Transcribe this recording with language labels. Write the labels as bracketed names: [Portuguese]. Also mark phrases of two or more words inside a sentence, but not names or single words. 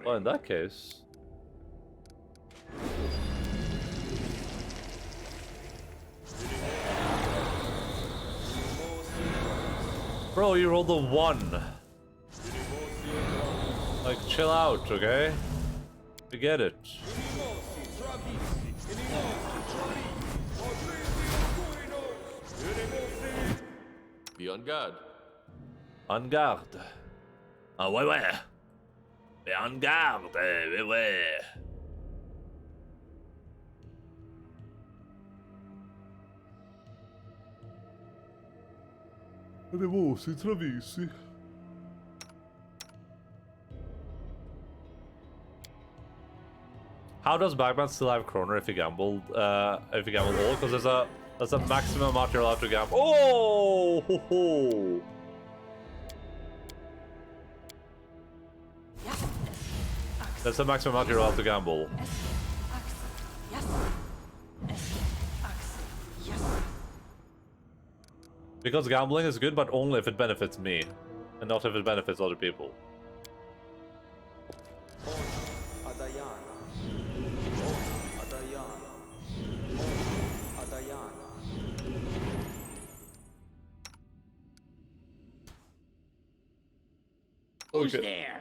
[English] Well, in that case... Bro, you rolled a 1. Like, chill out, okay? We get it. Be on guard. [French] En garde. Ah ouais ouais. Mais en garde, ouais ouais. Animosi travisi. [English] How does Bagman still have Kroner if he gambled all? Because there's a maximum amount you're allowed to gamble. Oh! Ho, ho. That's the maximum amount you're allowed to gamble. Because gambling is good, but only if it benefits me, and not if it benefits other people. Who's there?